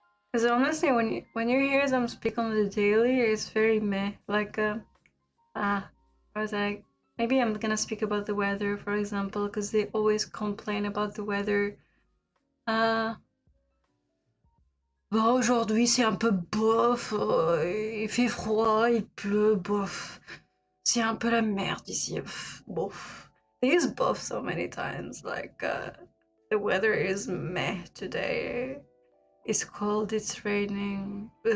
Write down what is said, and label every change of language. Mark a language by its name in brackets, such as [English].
[English] Because honestly, when you hear them speak on the daily, it's very meh. Like, I was like, maybe I'm gonna speak about the weather, for example, because they always complain about the weather. [French] Uh, Bah, aujourd'hui c'est un peu bof, il fait froid, il pleut, bof. C'est un peu la merde ici, bof. [English] They use bof so many times, like the weather is meh today. It's cold, it's raining.